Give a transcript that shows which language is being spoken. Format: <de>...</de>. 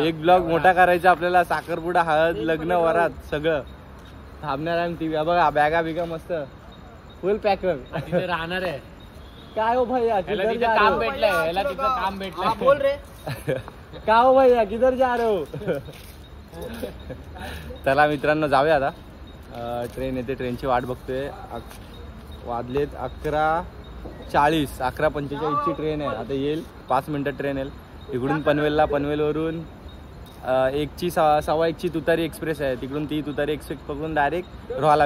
<mr>एक ब्लॉग मोठा करायचा आपल्याला। साखरपुडा, हळद, लग्न, वरात सगळं थांबणार आहे। टीव्ही बघा, बॅगा बिगा मस्त फुल पॅकर तिथे राहणार आहे। काय हो भैया,</mr> <hi>किधर जा</hi> <mr>काम भेटलंय, याला तिथं काम भेटलंय।</mr> <hi>बोल रे का हो भैया, किधर जा रहे हो?</hi> <mr>चला मित्रांनो जाऊया आता। ट्रेन येते, ट्रेनची वाट बघतोय। वाजलेत 11:40, 11:45ची ट्रेन आहे। आता येईल 5 मिनिटात ट्रेन येईल इकडून पनवेलला। पनवेलवरून 1:15ची तुतारी एक्सप्रेस आहे, तिकडून ती तुतारी एक्सप्रेस पकडून डायरेक्ट रोहाला।</mr>